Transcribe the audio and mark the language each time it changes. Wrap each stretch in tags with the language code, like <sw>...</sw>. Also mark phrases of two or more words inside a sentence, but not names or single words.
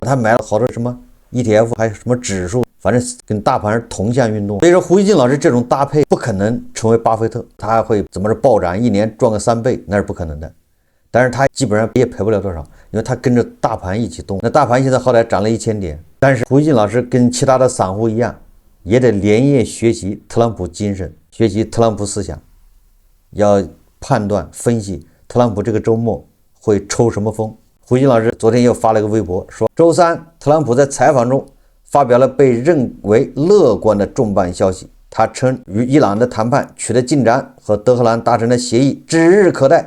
<zh>他買了好多什麼 ETF， 還有什麼指數，反正跟大盤是同向運動。所以說胡锡進老師這種搭配不可能成為巴菲特，他會怎麼着暴漲，一年賺個3倍，那是不可能的。但是他基本上也賠不了多少，因為他跟着大盤一起動。那大盤現在好歹漲了1000點，但是胡锡进老師跟其他的散戶一樣，也得连夜學習特朗普精神，學習特朗普思想，要判斷分析特朗普這個周末會抽什麼風。胡錫進老師昨天又發了個微博，說周三特朗普在採訪中發表了被認為樂觀的重磅消息，他稱與伊朗的談判取得進展和德黑蘭達成的協議指日可待。</zh>